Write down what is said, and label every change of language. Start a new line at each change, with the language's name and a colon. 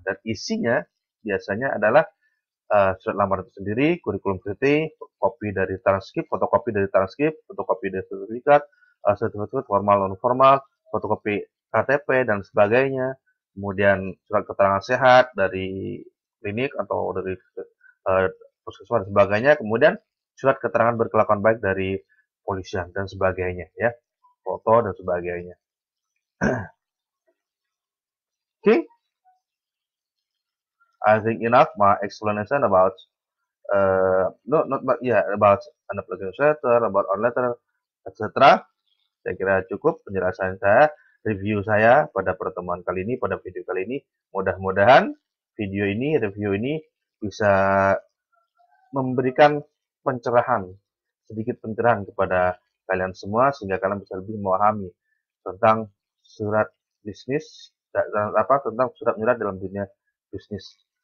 Indonesian: Dan isinya biasanya adalah surat lamaran itu sendiri, kurikulum vitae, fotokopi dari transkrip, fotokopi dari sertifikat formal non formal, fotokopi KTP dan sebagainya. Kemudian surat keterangan sehat dari klinik atau dari puskesmas dan sebagainya. Kemudian surat keterangan berkelakuan baik dari polisian dan sebagainya, ya, foto dan sebagainya.
English: Okay, I think enough my explanation about about an application letter, about our letter, etc.
Indonesian: Saya kira cukup penjelasan saya, review saya pada pertemuan kali ini, pada video kali ini. Mudah-mudahan review ini bisa memberikan sedikit pencerahan kepada kalian semua, sehingga kalian bisa lebih memahami tentang surat bisnis, tentang surat menyurat dalam dunia bisnis.